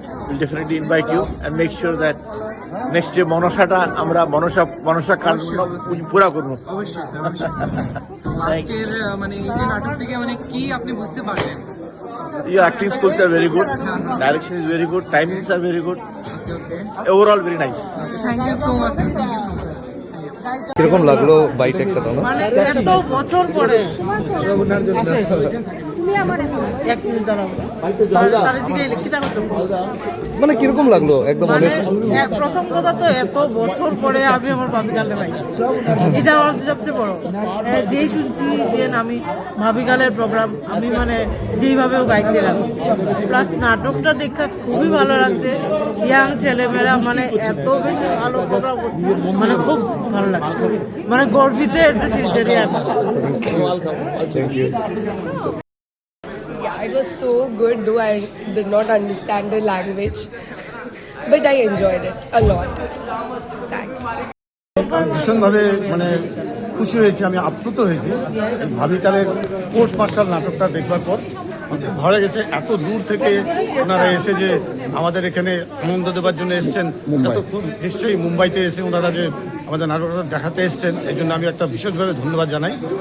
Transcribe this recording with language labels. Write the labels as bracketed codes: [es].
[en] will definitely invite you and make sure that next year [bn] মনসাটা আমরা মনসা কাজ পুরা করবো। অবশ্যই স্যার, আজকের এই যে নাটক থেকে কি আপনি বুঝতে পারলেন? [en] Your acting skills are very good, direction is very good, timings are very good, overall very nice. Thank you so much, thank you so much. [bn] কিরকম লাগলো বাইটেকটা তোমার? এত বছর পরে কিরকম লাগলো একদম অনেস্ট? প্রথম কথা তো এত বছর পরে আমি আমার ভাবিকালে পাইছি, এটা আমার সবচেয়ে বড়। যেই শুনছি যে আমি ভাবিকালের প্রোগ্রাম, আমি যেইভাবেও গাইতে লাগছি, প্লাস নাটকটা দেখা খুবই ভালো লাগছে। ইয়াং ছেলেমেয়েরা এত বেশি ভালো প্রোগ্রাম করছে, খুব ভালো লাগছে, গর্বিত এসে শিলচরে আছে। [en] Thank you. It was so good, though I did not understand the language, but I enjoyed it a lot. [bn] ভীষণভাবে খুশি হয়েছি, আমি আপ্লুত হয়েছি ভাবিকালের কোর্ট মার্শাল নাটকটা দেখবার পর। ভালো লেগেছে, এত দূর থেকে ওনারা এসে যে আমাদের এখানে আনন্দ দেওয়ার জন্য এসছেন। নিশ্চয়ই মুম্বাইতে এসে ওনারা যে আমাদের নাটকটা দেখাতে এসছেন, এই জন্য আমি একটা বিশেষভাবে ধন্যবাদ জানাই।